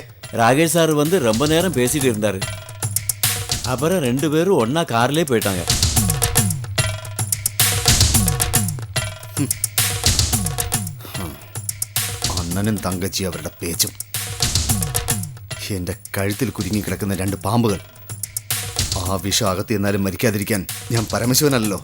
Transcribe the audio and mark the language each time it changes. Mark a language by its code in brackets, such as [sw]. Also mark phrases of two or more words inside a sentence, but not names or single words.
[ta] ராகேஷ் சார் வந்து ரொம்ப நேரம் பேசிட்டு இருந்தாரு. அப்புறம் 2 பேரும் ஒன்னா கார்லயே போயிட்டாங்க. [ml] അണ്ണനും തങ്കച്ചി അവരുടെ പേച്ചും, എന്റെ കഴുത്തിൽ കുരുങ്ങി കിടക്കുന്ന 2 പാമ്പുകൾ. ആ വിഷം അകത്ത് എന്നാലും മരിക്കാതിരിക്കാൻ ഞാൻ പരമശിവനല്ലോ.